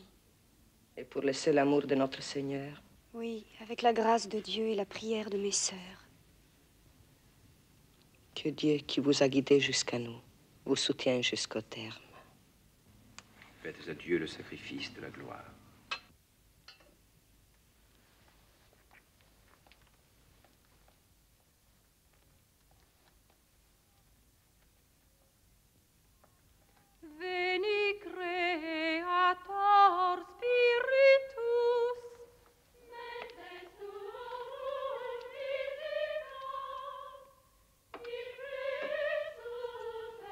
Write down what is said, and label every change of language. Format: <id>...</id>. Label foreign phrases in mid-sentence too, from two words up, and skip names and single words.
<fr>Et pour le seul amour de notre Seigneur? Oui, avec la grâce de Dieu et la prière de mes sœurs. Que Dieu, qui vous a guidé jusqu'à nous, vous soutienne jusqu'au terme. Faites à Dieu le sacrifice de la gloire.</fr> <la>Veni Creator Spiritus, mentes tuum visita, in Christus</la>